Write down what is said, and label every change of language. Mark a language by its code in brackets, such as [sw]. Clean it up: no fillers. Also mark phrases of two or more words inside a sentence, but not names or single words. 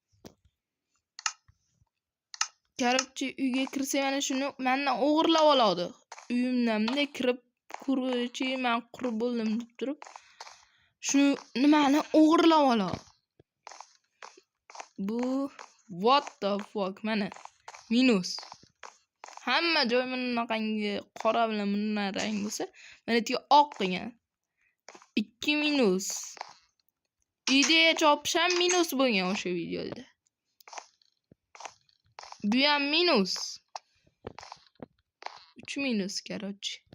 [uz] Короче, uyga kirsa mana shuni mendan o'g'irlab oladi. Uyimdan bunday kirib ko'ruvchi men qurib bo'ldim deb turib, shuni nimani o'g'irlab oladi. Bu [en] what the fuck [uz] mana minus. Hamma joy bunaqangi qora bilan bunday rang bo'lsa, mana bu oq qilgan. 2 minus. Ideya chopish ham minus bo'lgan o'sha videoda. Bu ham minus. 3 minus короче.